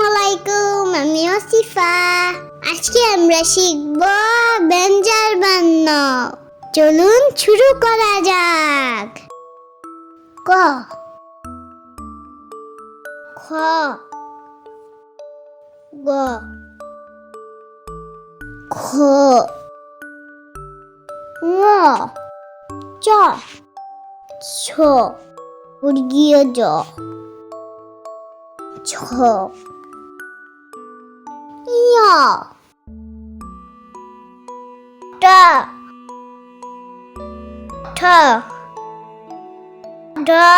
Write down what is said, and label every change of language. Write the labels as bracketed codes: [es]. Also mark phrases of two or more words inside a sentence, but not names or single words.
[bn] আলাইকুম, আমি ওসিফা। আজকে আমরা শিখব ব্যঞ্জন বর্ণ। চলুন শুরু করা যাক। ক, খ, গ, খ, ঙ, চ, ছ, বর্গীয় জ, ছ, ঞ, ট, ঠ, ড,